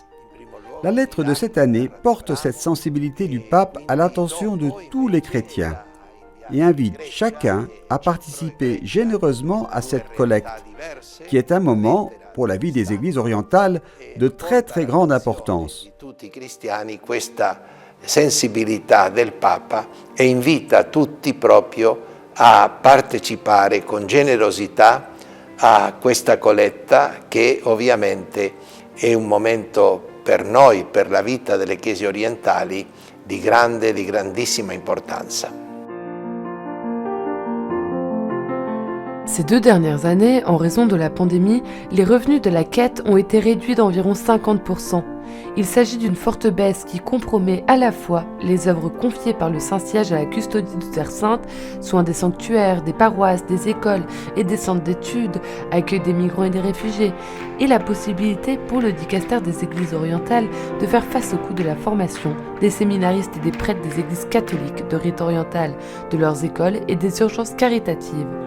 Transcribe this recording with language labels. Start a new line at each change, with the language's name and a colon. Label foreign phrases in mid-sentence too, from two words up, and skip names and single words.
French: La lettre de cette année porte cette sensibilité du pape à l'attention de tous les chrétiens et invite chacun à participer généreusement à cette collecte, qui est un moment, pour la vie des églises orientales, de très très grande importance.
Italian: Tutti i cristiani questa sensibilità del Papa e invita tutti proprio a partecipare con generosità a questa colletta che ovviamente è un momento per noi, per la vita delle chiese orientali, di grandissima importanza.
French: Ces 2 dernières années, en raison de la pandémie, les revenus de la quête ont été réduits d'environ 50%. Il s'agit d'une forte baisse qui compromet à la fois les œuvres confiées par le Saint-Siège à la custodie de Terre Sainte, soins des sanctuaires, des paroisses, des écoles et des centres d'études, accueil des migrants et des réfugiés, et la possibilité pour le Dicaster des Églises orientales de faire face au coût de la formation des séminaristes et des prêtres des églises catholiques de rite oriental, de leurs écoles et des urgences caritatives.